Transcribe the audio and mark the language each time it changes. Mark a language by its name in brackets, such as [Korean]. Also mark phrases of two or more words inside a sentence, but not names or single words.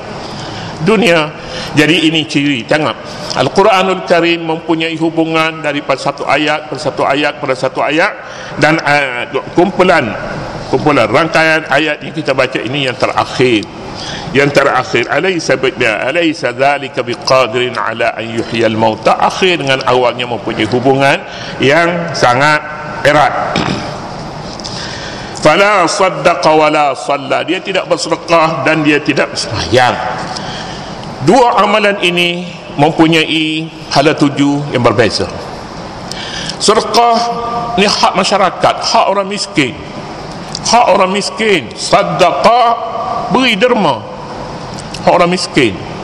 [Malay] Jadi ini ciri. Tengok, Al-Quranul Karim mempunyai hubungan daripada satu ayat pada satu ayat, dan kumpulan rangkaian ayat yang kita baca ini yang terakhir, [Arabic] أليس ذلك بقادر على أن يحيي الموتى, [Malay] akhir dengan awalnya mempunyai hubungan yang sangat erat. [Arabic] فلا صدق ولا صلى, [Malay] dia tidak bersedekah dan dia tidak bersembahyang. Dua amalan ini mempunyai hala tuju yang berbeza. Sedekah ni hak masyarakat, hak orang miskin. Sedekah beri derma hak orang miskin.